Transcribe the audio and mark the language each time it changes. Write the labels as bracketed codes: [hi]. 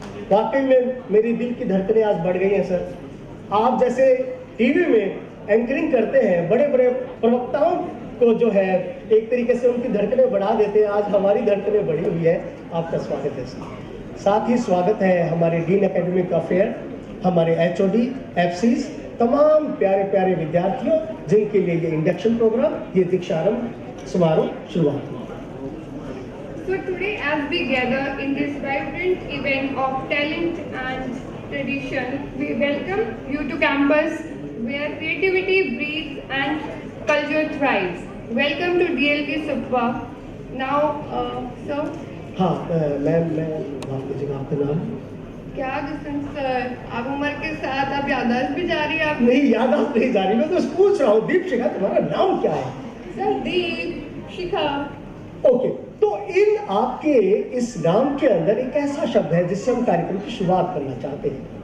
[hi] वाकई में मेरी दिल की धड़कनें आज बढ़ गई हैं सर। आप जैसे टीवी में एंकरिंग करते हैं, बड़े बड़े प्रवक्ताओं को जो है एक तरीके से उनकी धड़कनें बढ़ा देते हैं, आज हमारी धड़कनें बढ़ी हुई है। आपका स्वागत है सर। साथ ही स्वागत है हमारे डीन एकेडमिक अफेयर, हमारे HOD, FCs, तमाम प्यारे प्यारे विद्यार्थियों जिनके लिए ये इंडक्शन प्रोग्राम, ये दीक्षारंभ समारोह शुरुआत हुआ। [en] So today, as we gather in this vibrant event of talent and tradition, we welcome you to campus where creativity breathes and culture thrives. Welcome to DLP Subba. Now, sir. [hi] हाँ ma'am, मैं माफ कीजिएगा, आपका नाम? क्या जसवंत सर, आप उम्र के साथ आप याददाश्त भी जारी है आप? नहीं, याददाश्त नहीं जारी, मैं तो पूछ रहा हूँ। दीप शिखा, तुम्हारा नाम क्या है? सर दीप शिखा। ओके, तो इन आपके इस नाम के अंदर एक ऐसा शब्द है जिससे हम कार्यक्रम की शुरुआत करना चाहते हैं।